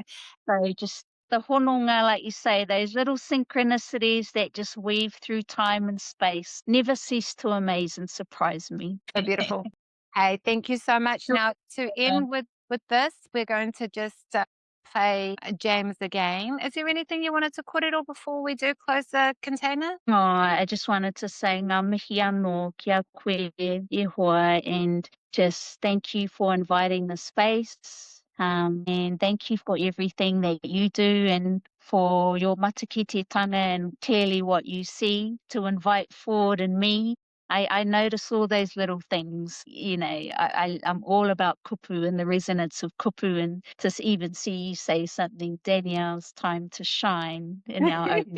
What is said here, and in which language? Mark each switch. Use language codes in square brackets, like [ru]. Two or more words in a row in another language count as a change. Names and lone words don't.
[en] So just the hononga, like you say, those little synchronicities that just weave through time and space, never cease to amaze and surprise me. So beautiful. Hey, thank you so much. Now, to end with this, we're going to just play James again. Is there anything you wanted to kōrero before we do close the container? Oh, I just wanted to say [mi] ngā mihi anō kia koe e hoa, [en] and just thank you for inviting the space, and thank you for everything that you do, and for your matakititanga, and clearly what you see to invite forward in me. I notice all those little things, I'm all about kupu and the resonance of kupu, and to even see you say something, Danielle's time to shine in our opening.